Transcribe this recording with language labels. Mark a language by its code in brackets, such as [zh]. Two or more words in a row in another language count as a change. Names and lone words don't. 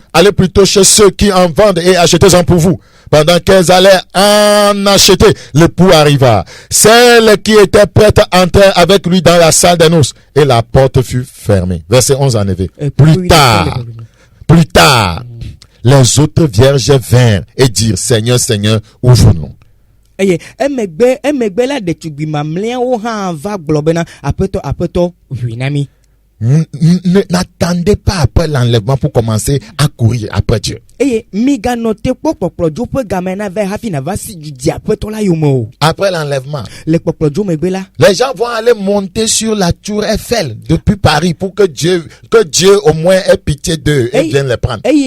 [fr] Allez plutôt chez ceux qui en vendent et achetez-en pour vous. Pendant qu'elles allaient en acheter, l'époux arriva. Celle qui était prête entra avec lui dans la salle des noces, et la porte fut fermée. Verset 11 en effet. Plus tard, les autres vierges vinrent et dirent, Seigneur, Seigneur, ouvre-nous. [ee] Emegbe la de tugbi mamlea o ha va globena apeto winami. [fr] N'attendez pas après l'enlèvement pour commencer à courir après Dieu. Après l'enlèvement, les gens vont aller monter sur la tour Eiffel depuis Paris pour que Dieu au moins ait pitié d'eux et vienne les prendre.